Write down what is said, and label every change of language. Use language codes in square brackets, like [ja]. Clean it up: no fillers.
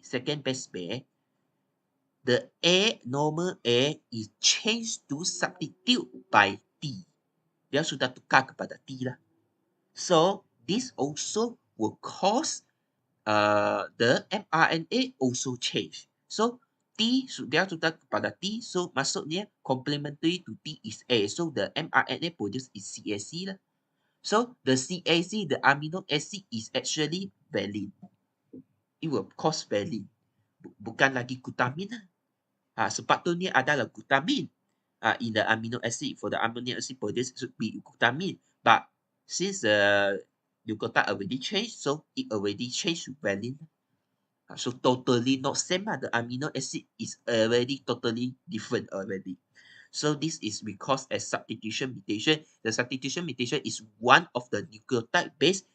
[en] Second base pair, the normal A is changed to substitute by T. [ms] Dia sudah tukar kepada T lah. [en] So this also will cause the mRNA also change. So [ms] dia sudah kepada [en] T, so [ms] maksudnya [en] complementary to T is A. So the mRNA produced is CAC lah. So the CAC, the amino acid is actually valine. It will cause valine. [ms] Bukan lagi glutamin lah. Sepatutnya adalah glutamin. [en] In the amino acid, for the amino acid produced should be glutamin. But since the nucleotide already changed, so it already changed to valine. So totally not same. The amino acid is already totally different already. So this is because as substitution mutation. The substitution mutation is one of the nucleotide base.